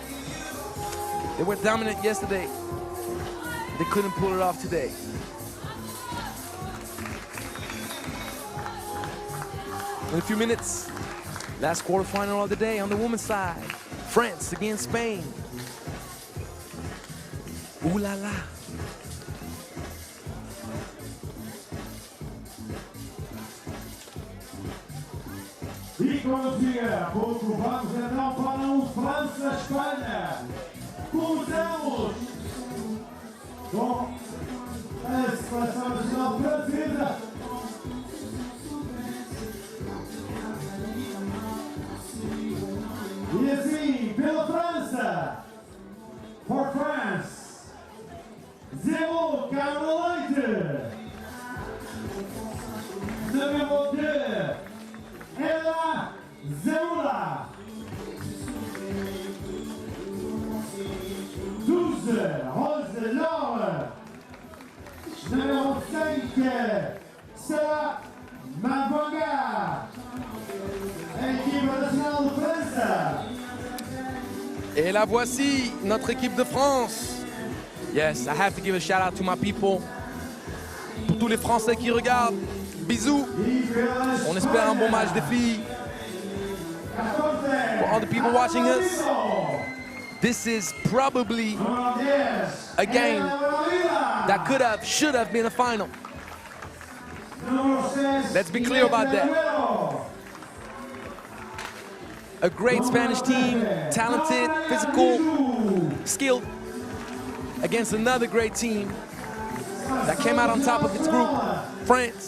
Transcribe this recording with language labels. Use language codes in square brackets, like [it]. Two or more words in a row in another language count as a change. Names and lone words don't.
[en] They were dominant yesterday. They couldn't pull it off today. In a few minutes, last quarterfinal of the day on the women's side. France against Spain. [fr] Ooh la la. [pt] E quando vier pouco, vamos então para França-Espanha. Começamos com a seleção nacional francesa. E assim, pela França, [en] for France, [pt] Zéro Carolite. [fr] Numéro 2, Ella Zeula. 12, Rose Laure. Numéro 5, Sarah Mavanga. Équipe nationale de France. Et la voici, notre équipe de France. [en] Yes, I have to give a shout out to my people. [fr] Pour tous les Français qui regardent, bisous. On espère un bon match des filles. [en] For all the people watching us, this is probably a game that could have, should have been a final. Let's be clear about that. A great Spanish team, talented, physical, skilled, against another great team that came out on top of its group, France.